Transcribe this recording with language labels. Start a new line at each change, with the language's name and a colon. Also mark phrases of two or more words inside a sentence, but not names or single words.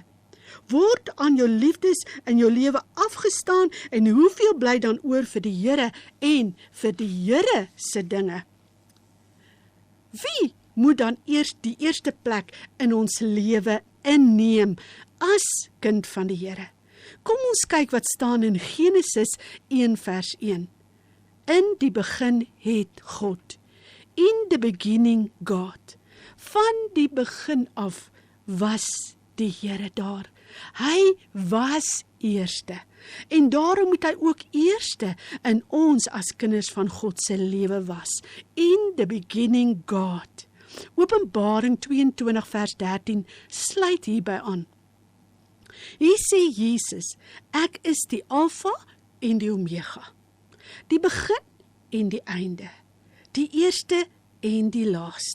Afrikaans: Word aan jou liefdes in jou lewe afgestaan en hoeveel bly dan oor vir die Here en vir die Here se dinge? Wie moet dan eers die eerste plek in ons lewe inneem as kind van die Here? Kom ons kyk wat staan in Genesis 1 vers 1. In die begin het God.
English: In the beginning God.
Afrikaans: Van die begin af was die Here daar. Hy was eerste. En daarom moet hy ook eerste in ons as kinders van God se lewe was.
English: In the beginning God.
Afrikaans: Openbaring 22 vers 13 sluit hierby aan. Hier sê Jesus, ek is die Alfa en die Omega, die begin en die einde, die eerste en die laaste.